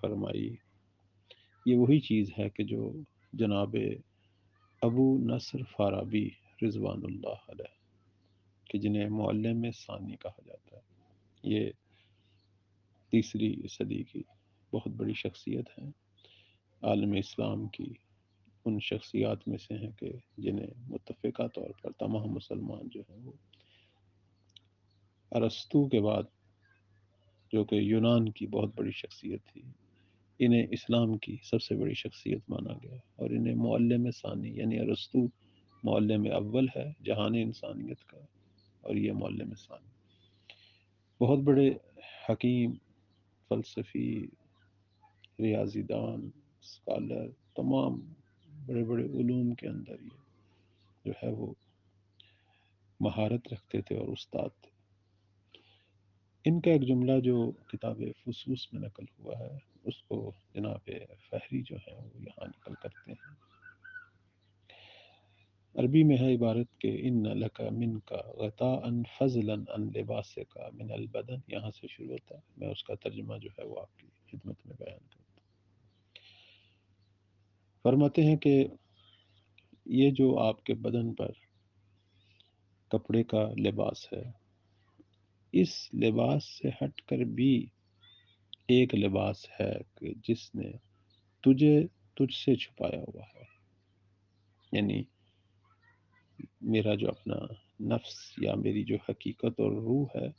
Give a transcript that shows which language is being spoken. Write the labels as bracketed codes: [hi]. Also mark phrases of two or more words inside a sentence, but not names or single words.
[ur] فرمائی، یہ وہی چیز ہے کہ جو جناب ابو نصر فارابی [ar] رضوان اللہ علیہ، [ur] کہ جنہیں معلم ثانی کہا جاتا ہے، یہ تیسری صدی کی بہت بڑی شخصیت ہیں، عالم اسلام کی ان شخصیات میں سے ہیں کہ جنہیں متفقہ طور پر تمام مسلمان جو ہیں وہ ارسطو کے بعد، جو کہ یونان کی بہت بڑی شخصیت تھی، انہیں اسلام کی سب سے بڑی شخصیت مانا گیا، اور انہیں معلم ثانی یعنی ارسطو معلم اول ہے جہان انسانیت کا، اور یہ معلم ثانی۔ بہت بڑے حکیم، فلسفی، ریاضی دان، اسکالر، تمام بڑے بڑے علوم کے اندر یہ جو ہے وہ مہارت رکھتے تھے اور استاد تھے۔ ان کا ایک جملہ جو کتاب فصوص میں نقل ہوا ہے، اس کو جناب فہری جو ہیں وہ یہاں نقل کرتے ہیں۔ عربی میں ہے عبارت کہ [ar] ان لک من کا غطاء فضلا عن لباس کا من البدن، [ur] یہاں سے شروع ہوتا ہے، میں اس کا ترجمہ جو ہے وہ آپ کی خدمت میں بیان کرتا ہوں۔ فرماتے ہیں کہ یہ جو آپ کے بدن پر کپڑے کا لباس ہے، اس لباس سے ہٹ کر بھی ایک لباس ہے کہ جس نے تجھ سے چھپایا ہوا ہے، یعنی میرا جو اپنا نفس یا میری جو حقیقت اور روح ہے،